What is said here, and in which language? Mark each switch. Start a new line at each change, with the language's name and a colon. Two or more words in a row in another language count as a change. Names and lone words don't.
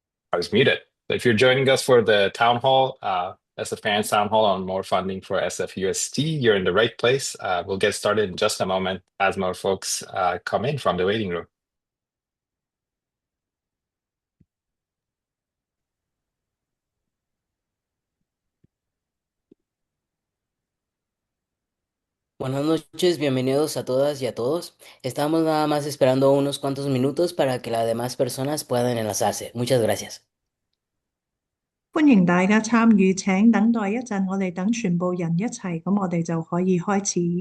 English: I was muted. So if you're joining us for the town hall, SFParents town hall on more funding for SFUSD, you're in the right place. We'll get started in just a moment as more folks come in from the waiting room.
Spanish: Buenas noches, bienvenidos a todas y a todos. Estamos nada más esperando unos cuantos minutos para que las demás personas puedan enlazarse. Muchas gracias.
Cantonese: 歡迎大家參與，請等待一陣，我哋等全部人一齊，咁我哋就可以開始。